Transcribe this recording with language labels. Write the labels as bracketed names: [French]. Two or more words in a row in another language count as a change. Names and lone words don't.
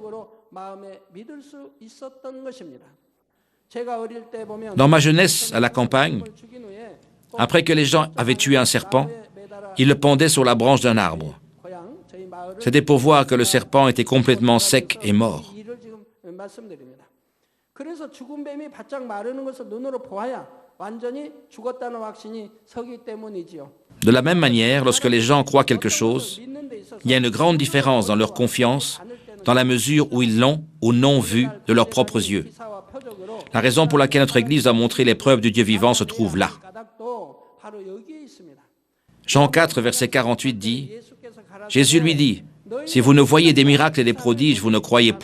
[French] Dans ma jeunesse à la campagne, après que les gens avaient tué un serpent, ils le pendaient sur la branche d'un arbre. C'était pour voir que le serpent était complètement sec et mort. [Korean] 그래서 죽은 뱀이 바짝 마르는 것을 눈으로 보아야 완전히 죽었다는 확신이 서기 때문이지요. [French] De la même manière, lorsque les gens croient quelque chose, il y a une grande différence dans leur confiance, dans la mesure où ils l'ont ou n'ont vu de leurs propres yeux. La raison pour laquelle notre Église a montré les preuves du Dieu vivant se trouve là. Jean 4, verset 48 dit, « Jésus lui dit, « Si vous ne voyez des miracles et des prodiges, vous ne croyez point.